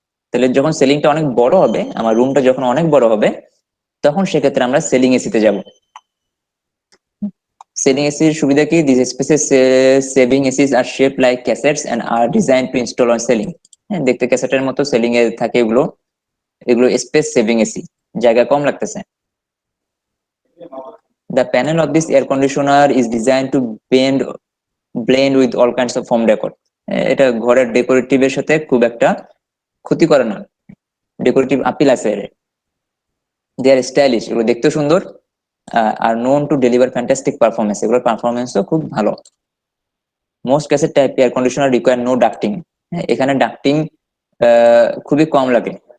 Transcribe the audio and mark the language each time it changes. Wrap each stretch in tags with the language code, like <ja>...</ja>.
<bn>তাহলে যখন সেলিংটা অনেক বড় হবে, আমার রুমটা যখন অনেক বড় হবে, তখন সেক্ষেত্রে আমরা সেলিং এসিতে যাব। সেলিং এসির সুবিধা কি?</bn> <en>This spaces saving ACs are shape like cassettes and are design to install on ceiling.</en> <bn>হ্যাঁ, দেখতে ক্যাসেটের মতো, সেলিং এ থাকে এগুলো। এগুলো স্পেস সেভিং এসি, জায়গা কম লাগতেছে।</bn> <en>The panel of this air conditioner is designed to blend with all kinds of home decor.</en> <bn>এটা ঘরের ডেকোরেটিভের সাথে খুব একটা ক্ষতি করে না, ডেকোরেটিভ আপিল আছে এর।</bn> <en>they are stylish,</en> <bn>এগুলো দেখতে সুন্দর,</bn> <en>are known to deliver fantastic performance,</en> <bn>এগুলোর পারফরমেন্সও খুব ভালো।</bn> <en>Most cassette type air conditioner require no ducting.</en> <bn>এখানে ডাক্টিং খুবই কম লাগে।</bn>